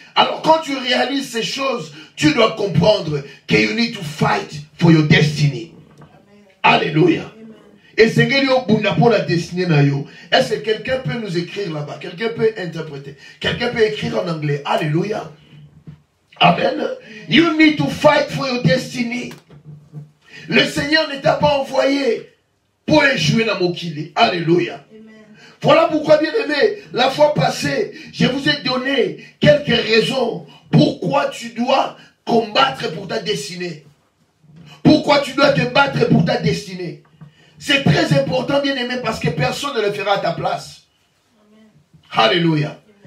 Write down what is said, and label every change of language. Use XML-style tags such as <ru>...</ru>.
<fr>Alors quand tu réalises ces choses, tu dois comprendre que</fr> <en>you need to fight for your destiny.</en> <fr>Alléluia. Et c'est pour la destinée. Est-ce que quelqu'un peut nous écrire là-bas? Quelqu'un peut interpréter? Quelqu'un peut écrire en anglais? Alléluia. Amen.</fr> <en>You need to fight for your destiny.</en> <fr>Le Seigneur ne t'a pas envoyé pour échouer dans mon kili. Alléluia. Voilà pourquoi, bien aimé, la fois passée, je vous ai donné quelques raisons pourquoi tu dois combattre pour ta destinée. Pourquoi tu dois te battre pour ta destinée. C'est très important, bien aimé, parce que personne ne le fera à ta place. Amen. Alléluia.</fr>